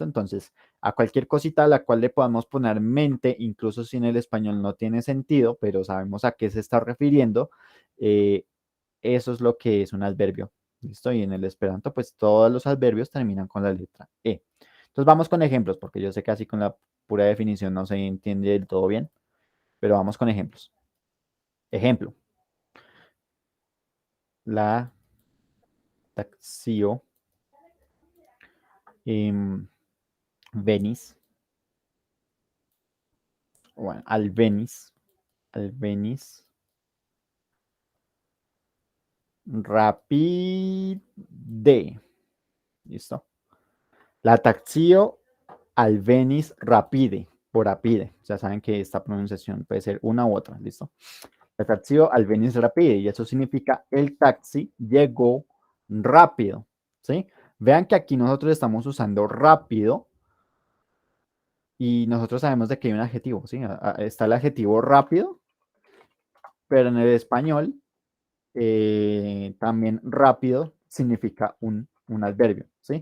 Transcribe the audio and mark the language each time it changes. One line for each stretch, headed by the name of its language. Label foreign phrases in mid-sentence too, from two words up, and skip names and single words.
Spanish: Entonces, a cualquier cosita a la cual le podamos poner mente, incluso si en el español no tiene sentido, pero sabemos a qué se está refiriendo, eh, eso es lo que es un adverbio. ¿Listo? Y en el esperanto, pues todos los adverbios terminan con la letra E. Entonces vamos con ejemplos, porque yo sé que así con la pura definición no se entiende del todo bien, pero vamos con ejemplos. Ejemplo,
Esperanto: la taxio venis, bueno, al venis rapide.
Spanish: ¿Listo?
Esperanto: La taxio alvenis rapide, por rapide.
Spanish: Ya saben que esta pronunciación puede ser una u otra, ¿listo? El taxi
Esperanto: alvenis rapide
Spanish: y eso significa el taxi llegó rápido, ¿sí? Vean que aquí nosotros estamos usando rápido y nosotros sabemos de que hay un adjetivo, ¿sí? Está el adjetivo rápido, pero en el español también rápido significa un adverbio, ¿sí?